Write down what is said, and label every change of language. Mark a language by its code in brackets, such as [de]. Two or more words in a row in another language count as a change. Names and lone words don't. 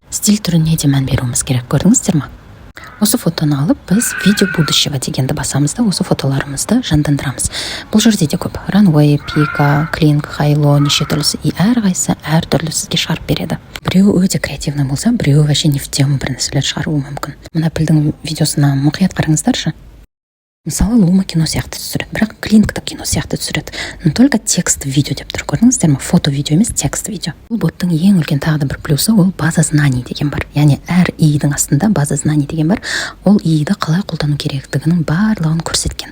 [kk] Стиль түріне де мән беруіміз керек. Көрдіңіздер ме? Осы фотоны алып, біз [ru] видео будущего [kk] дегенді басамыз да, осы фотоларымызды жандандырамыз. Бұл жерде де көп. Runway, Pika, Kling, Hilo, неше түрлісі. И әрқайсысы әртүрлі сізге шығарып береді. Біреуі өте креативный болса, біреуі [ru] вообще не в тему [kk] бір нәрселер шығаруы мүмкін. Мына пілдің видеосына мұқият қараңыздаршы. Мысалы, Лума кино сияқты түсіреді, бірақ Клинк та кино сияқты түсіреді. [ru] Но только [kk] текст видео деп тұр, көрдіңіздер ме? Фото видео емес, текст видео. Бұл боттың ең үлкен тағы да бір плюсы, ол [ru] база знаний [kk] деген бар. Яғни әр идің астында [ru] база знаний [kk] деген бар. Ол иді қалай қолдану керектігінің барлығын көрсеткен.